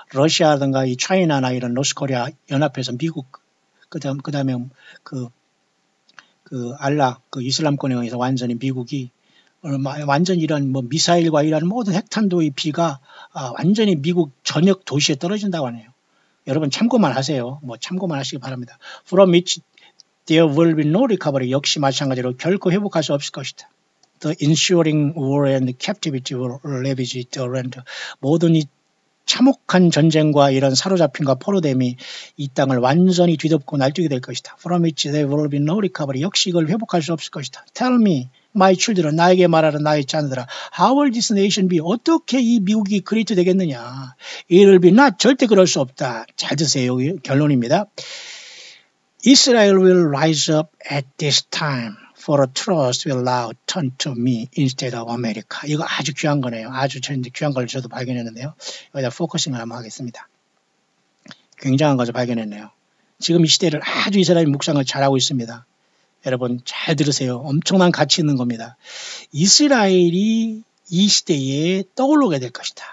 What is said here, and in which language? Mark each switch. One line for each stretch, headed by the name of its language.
Korean: 러시아든가 이 차이나나 이런 노스코리아 연합해서 미국 그다음에 알라 이슬람권에 의해서 완전히 미국이 완전히 이런 뭐 미사일과 이런 모든 핵탄두의 비가 완전히 미국 전역 도시에 떨어진다고 하네요. 여러분 참고만 하세요. 뭐 참고만 하시기 바랍니다.
English: From which there will be no recovery.
Korean: 역시 마찬가지로 결코 회복할 수 없을 것이다.
English: The ensuing war and captivity will ravage the land.
Korean: 모든 이 참혹한 전쟁과 이런 사로잡힘과 포로됨이 이 땅을 완전히 뒤덮고 날뛰게 될 것이다.
English: From which there will be no recovery.
Korean: 역시 이걸 회복할 수 없을 것이다.
English: Tell me, my children,
Korean: 나에게 말하라 나의 자녀들아.
English: How will this nation be?
Korean: 어떻게 이 미국이 그레이트 되겠느냐?
English: It will be not.
Korean: 절대 그럴 수 없다. 잘 드세요. 결론입니다.
English: Israel will rise up at this time. For a trust will now turn to me instead of America.
Korean: 이거 아주 귀한 거네요. 아주 귀한 걸 저도 발견했는데요. 여기다 포커싱을 한번 하겠습니다. 굉장한 것을 발견했네요. 지금 이 시대를 아주 이스라엘 묵상을 잘하고 있습니다. 여러분 잘 들으세요. 엄청난 가치 있는 겁니다. 이스라엘이 이 시대에 떠오르게 될 것이다.